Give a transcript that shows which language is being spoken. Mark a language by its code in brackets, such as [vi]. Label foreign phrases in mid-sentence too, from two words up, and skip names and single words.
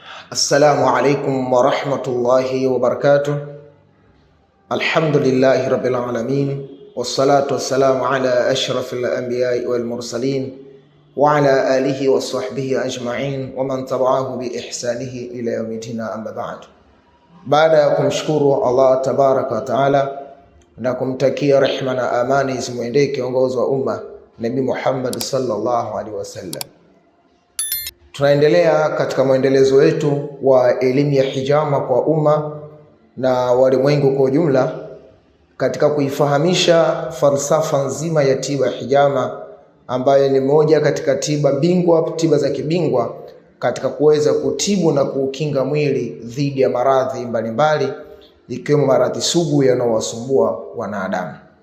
[ar] السلام عليكم ورحمة الله وبركاته. الحمد لله رب العالمين، والصلاة والسلام على أشرف الأنبياء والمرسلين وعلى آله وصحبه أجمعين ومن تبعه بإحسانه إلى يوم الدين، أما بعد. [sw] Baada ya kumshukuru [ar] الله تبارك وتعالى [sw] na kumtakia rehma na amani zimwendee kiongozi wa umma Nabii Muhammad [ar] صلى الله عليه وسلم, [sw] tunaendelea katika mwendelezo wetu wa elimu ya hijama kwa umma na walimwengu kwa ujumla katika kuifahamisha falsafa nzima ya tiba ya hijama, ambayo ni moja katika tiba bingwa, tiba za kibingwa katika kuweza kutibu na kuukinga mwili dhidi ya maradhi mbalimbali, ikiwemo maradhi sugu yanayowasumbua wanadamu.